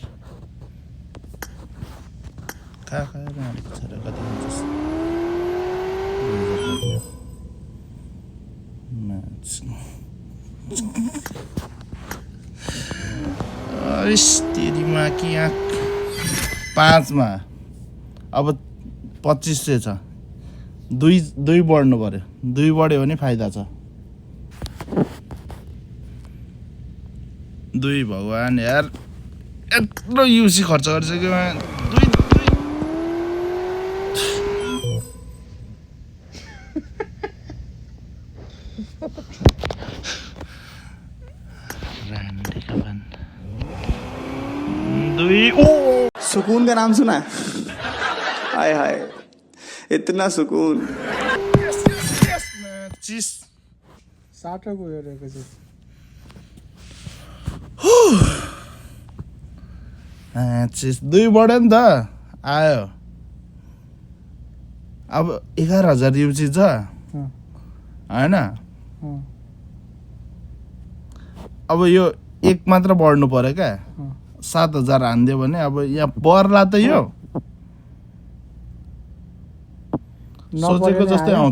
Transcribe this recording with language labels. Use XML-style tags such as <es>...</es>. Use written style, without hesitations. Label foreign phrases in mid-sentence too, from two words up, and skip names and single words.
<ne>खाएर कति हुन्छ तेरीमा कि 5 मा अब 2500 छ 2 बढ्नु पर्यो 2 बढ्यो भने फाइदा छ 2 भगवान यार यत्रो युसी खर्च गरिसक्यो 2</ne> <hi>सुकून का नाम सुना हाय हाय इतना सुकून चिस</hi> <ne>साटको हेरेको छु 2 बढ्यो नि त आयो अब 11,000 युसी छ होइन अब यो एक मात्र बढ्नु पर्यो क्या 7,000 हान्दियो भने अब यहाँ पर्ला त यो सोचेको जस्तै आउँछ</ne>